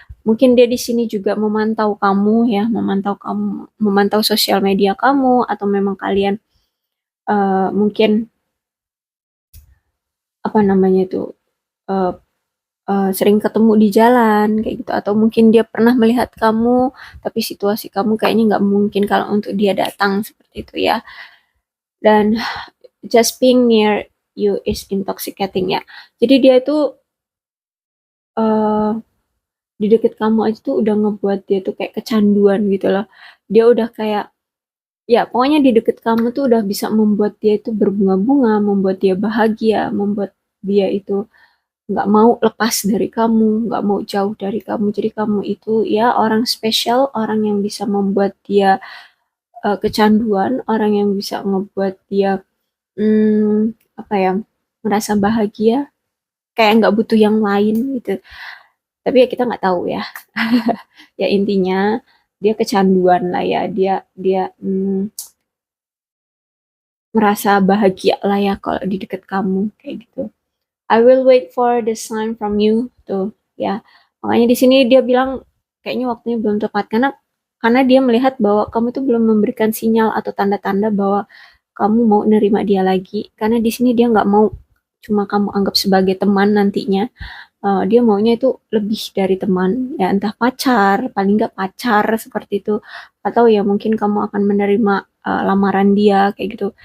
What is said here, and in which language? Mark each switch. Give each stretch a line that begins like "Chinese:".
Indonesian: Mungkin dia di sini juga memantau kamu ya, memantau kamu, memantau sosial media kamu, atau memang kalian mungkin apa namanya itu, uh, sering ketemu di jalan kayak gitu, atau mungkin dia pernah melihat kamu tapi situasi kamu kayaknya nggak mungkin kalau untuk dia datang seperti itu ya.
English: Dan just being near you is intoxicating ya.
Indonesian: Jadi dia itu uh, di deket kamu aja tuh udah ngebuat dia tuh kayak kecanduan gitu loh. Dia udah kayak ya pokoknya di deket kamu tuh udah bisa membuat dia itu berbunga-bunga, membuat dia bahagia, membuat dia itu nggak mau lepas dari kamu, nggak mau jauh dari kamu. Jadi kamu itu ya orang spesial, orang yang bisa membuat dia kecanduan, orang yang bisa ngebuat dia apa ya, merasa bahagia, kayak nggak butuh yang lain gitu. Tapi ya kita nggak tahu ya. Ya intinya dia kecanduan lah ya. Dia merasa bahagia lah ya kalau di deket kamu kayak gitu.
English: I will wait for the sign from you tuh ya.
Indonesian: Makanya di sini dia bilang kayaknya waktunya belum tepat karena dia melihat bahwa kamu tuh belum memberikan sinyal atau tanda-tanda bahwa kamu mau nerima dia lagi. Karena di sini dia nggak mau cuma kamu anggap sebagai teman nantinya. Dia maunya itu lebih dari teman, ya entah pacar, paling nggak pacar seperti itu, atau ya mungkin kamu akan menerima lamaran dia kayak gitu.